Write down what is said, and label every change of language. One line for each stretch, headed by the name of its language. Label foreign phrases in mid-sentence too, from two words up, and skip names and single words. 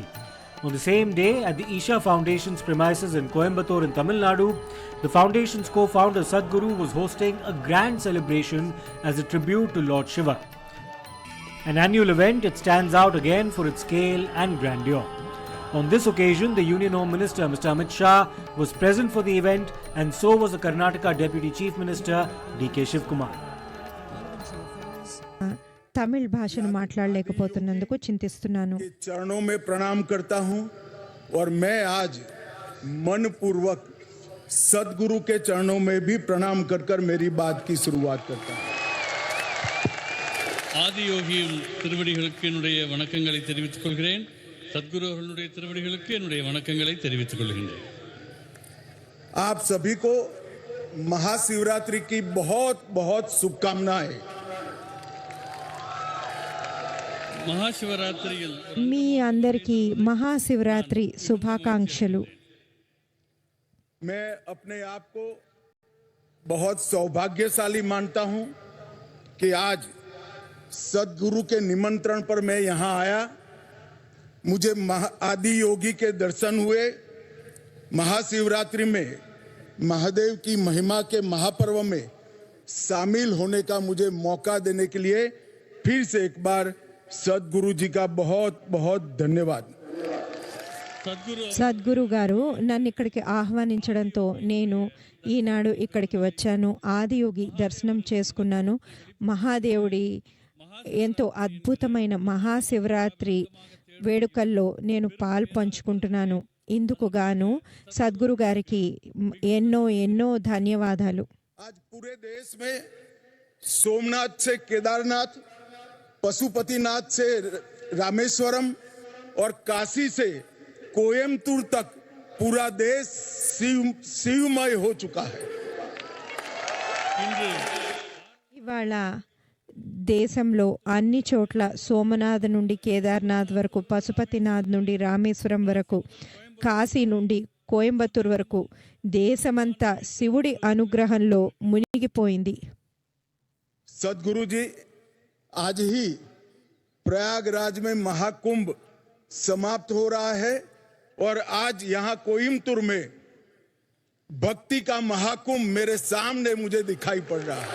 English: On the same day, at the Isha Foundation's premises in Coimbatore in Tamil Nadu, the foundation's co-founder Sadhguru was hosting a grand celebration as a tribute to Lord Shiva. An annual event, it stands out again for its scale and grandeur. On this occasion, the Union Home Minister Mr. Amit Shah was present for the event, and so was the Karnataka Deputy Chief Minister D.K. Shivkumar.
Hindi: तमिल भाषण
Telugu: మాట్లాడలేకపోతున్నందుకు చింతిస్తున్నాను।
Hindi: चरणों में प्रणाम करता हूं, और मैं आज मनपूर्वक सदगुरु के चरणों में भी प्रणाम कर मेरी बात की शुरुआत करता हूं।
Tamil: ஆதியோகியின் திருவடிகளுக்கு என்னுடைய வணக்கங்களை தெரிவித்துக் கொள்கிறேன்। சத்குரு அவர்களுடைய திருவடிகளுக்கு என்னுடைய வணக்கங்களை தெரிவித்துக் கொள்கிறேன்।
Hindi: आप सभी को महाशिवरात्रि की बहुत बहुत शुभकामनाएं।
Tamil: మహాశివరాత్రిயில்
Telugu: మీ అందరికీ మహాశివరాత్రి శుభాకాంక్షలు।
Hindi: मैं अपने आप को बहुत सौभाग्यशाली मानता हूं कि आज सदगुरु के निमंत्रण पर मैं यहां आया। मुझे आदि योगी के दर्शन हुए। महाशिवरात्रि में महादेव की महिमा के महापर्व में शामिल होने का मुझे मौका देने के लिए फिर से एक बार सदगुरु जी का बहुत बहुत धन्यवाद।
Telugu: సద్గురు గారు నన్ను ఇక్కడికి ఆహ్వానించడంతో నేను ఈనాడు ఇక్కడికి వచ్చాను. ఆదియోగి దర్శనం చేసుకున్నాను. మహాదేవుడి ఎంతో అద్భుతమైన మహాశివరాత్రి వేడుకల్లో నేను పాలు పంచుకుంటున్నాను. ఇందుకు గాను సద్గురు గారికి ఎన్నో ఎన్నో ధన్యవాదాలు.
Hindi: आज पूरे देश में सोमनाथ से केदारनाथ, पशुपतिनाथ से रामेश्वरम और काशी से कोयम्बतूर तक पूरा देश शिवमय हो चुका है।
Telugu: ఇవాళ దేశంలో అన్ని చోట్ల సోమనాథ్ నుండి కేదార్నాథ్ వరకు, పశుపతినాథ్ నుండి రామేశ్వరం వరకు, కాశీ నుండి కోయంబత్తూర్ వరకు దేశమంతా శివుడి అనుగ్రహంలో మునిగిపోయింది.
Hindi: सदगुरु जी आज ही प्रयागराज में महाकुंभ समाप्त हो रहा है और आज यहाँ कोयम्बतूर में भक्ति का महाकुंभ मेरे सामने मुझे दिखाई पड़ रहा है.